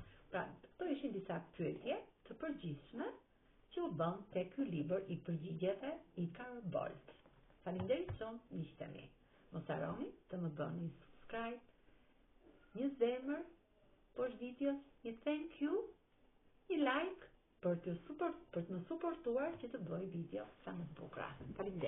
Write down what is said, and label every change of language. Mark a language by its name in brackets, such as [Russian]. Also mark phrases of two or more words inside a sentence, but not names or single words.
[Albanian] Pra, këto ishin disa pyetje të përgjithshme që u bën te ky libër i përgjigjeve i Tarot Bolt. Faleminderit shumë miqtë mi. Mos harroni të më bëni subscribe, një zemër poshtë videos, një [English] thank you, [Albanian] një like për të më suportuar që të bëj video sa më të bukura. Faleminderit.